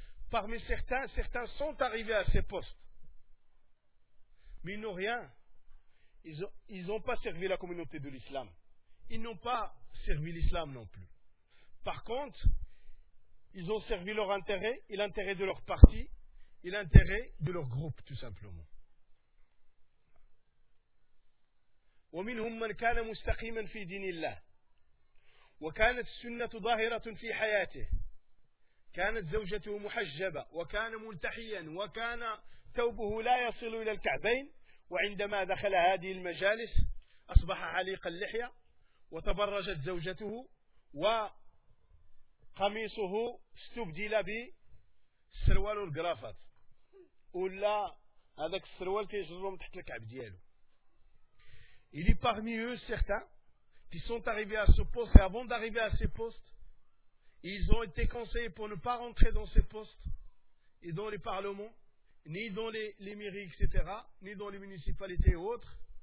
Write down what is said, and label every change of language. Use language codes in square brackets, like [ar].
[fr] Parmi certains sont arrivés à ces postes, mais ils n'ont rien, ils n'ont pas servi la communauté de l'islam, ils n'ont pas servi l'islam non plus. Par contre, ils ont servi leur intérêt et l'intérêt de leur parti et l'intérêt de leur groupe, tout simplement. [ar] ومنهم من كان مستقيما في دين الله وكانت السنة ظاهرة في حياته كانت زوجته محجبة وكان ملتحيا وكان ثوبه لا يصل إلى الكعبين وعندما دخل هذه المجالس أصبح عليق اللحية وتبرجت زوجته وقميصه استبدل بسروال الجرافات ولا هذاك السروال كيجرهم تحت الكعب ديالو. [fr] Il est parmi eux certains qui sont arrivés à ce poste et avant d'arriver à ces postes, ils ont été conseillés pour ne pas rentrer dans ces postes et dans les parlements, ni dans les mairies, etc., ni dans les municipalités et autres.